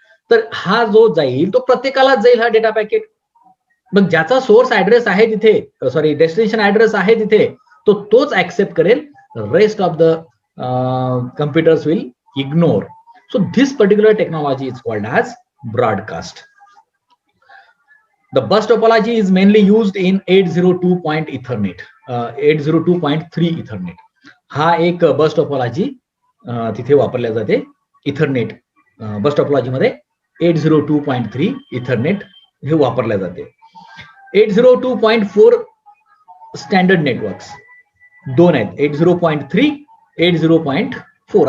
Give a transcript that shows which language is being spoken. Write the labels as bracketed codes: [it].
[mr] तर हा जो जाईल तो प्रत्येकालाच जाईल हा डेटा पॅकेट. मग ज्याचा सोर्स ऍड्रेस आहे तिथे, सॉरी डेस्टिनेशन ऍड्रेस आहे तिथे, तो तोच ऍक्सेप्ट करेल, [en] Rest of the computers will ignore. So this particular technology is called as broadcast. The bus topology is mainly used in 802. Ethernet, 802.3 Ethernet. [mr] हा एक बस टोपोलॉजी तिथे वापरल्या जाते. इथरनेट बस टोपोलॉजी मध्ये 802.3 इथरनेट हे वापरल्या जाते. 802.4 स्टँडर्ड नेटवर्क्स दोन आहेत, 802.3, 802.4.